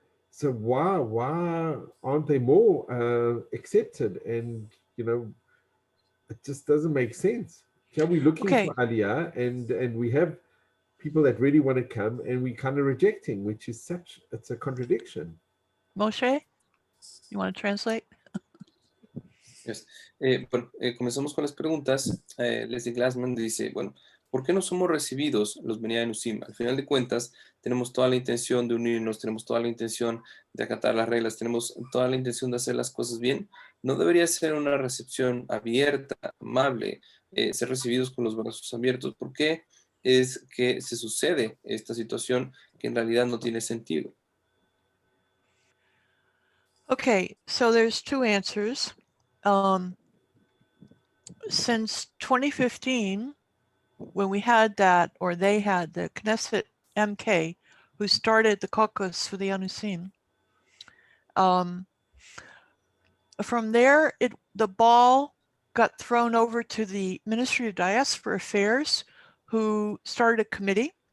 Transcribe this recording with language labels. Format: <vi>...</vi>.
<en>So why aren't they more accepted? And, you know, it just doesn't make sense. Here we're looking for Aliyah, and we have people that really want to come, and we kind of rejecting, which is it's a contradiction. Moshe, you want to translate? Yes.</en> <es>Bueno, comenzamos con las preguntas. Leslie Glassman dice, bueno, ¿por qué no somos recibidos los B'nai Anousim? Al final de cuentas, tenemos toda la intención de unirnos, tenemos toda la intención de acatar las reglas, tenemos toda la intención de hacer las cosas bien. ¿No debería ser una recepción abierta, amable, ser recibidos con los brazos abiertos? ¿Por qué es que se sucede esta situación que en realidad no tiene sentido?</es> <en>Okay, so there's two answers. Since 2015, when we had that, or they had the Knesset MK, who started the caucus for the Anousim, from there, the ball got thrown over to the Ministry of Diaspora Affairs, who started a committee.</en>